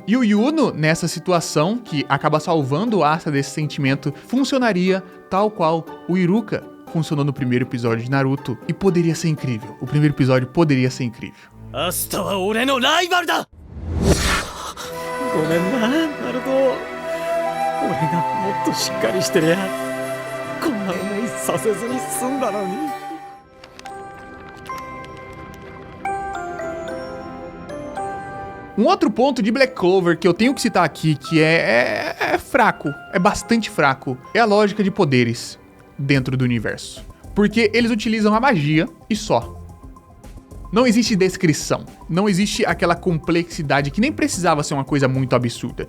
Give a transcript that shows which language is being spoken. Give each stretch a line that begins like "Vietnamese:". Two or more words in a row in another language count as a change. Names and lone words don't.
Portuguese: E o Yuno, nessa situação, que acaba salvando o Asta desse sentimento, funcionaria tal qual o Iruka funcionou no primeiro episódio de Naruto. E poderia ser incrível. O primeiro episódio poderia ser incrível.
Japanese: アスタはオレのライバルだ！ごめんな、ナルト. 俺がもっとしっかりしてりゃ. こんな思いさせずに済んだのに.
Portuguese: Um outro ponto de Black Clover que eu tenho que citar aqui, que é fraco, é bastante fraco, é a lógica de poderes dentro do universo. Porque eles utilizam a magia e só. Não existe descrição, não existe aquela complexidade que nem precisava ser uma coisa muito absurda.